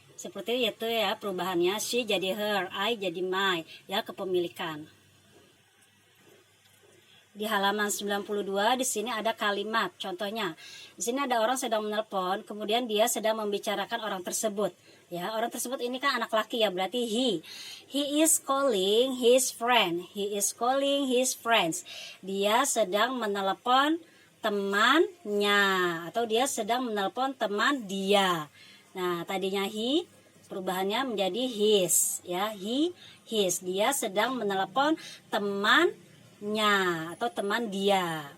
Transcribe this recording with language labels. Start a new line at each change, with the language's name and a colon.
Indonesian: Seperti itu ya perubahannya. She jadi her, I jadi my. Ya, kepemilikan. Di halaman 92 di sini ada kalimat. Contohnya, di sini ada orang sedang menelpon, kemudian dia sedang membicarakan orang tersebut. Ya, orang tersebut ini kan anak laki ya, berarti he.
English: He is calling his friend. He is calling his friends.
Indonesian: Dia sedang menelepon temannya atau dia sedang menelpon teman dia. Nah, tadinya he perubahannya menjadi his, ya. He, his. Dia sedang menelepon temannya atau teman dia.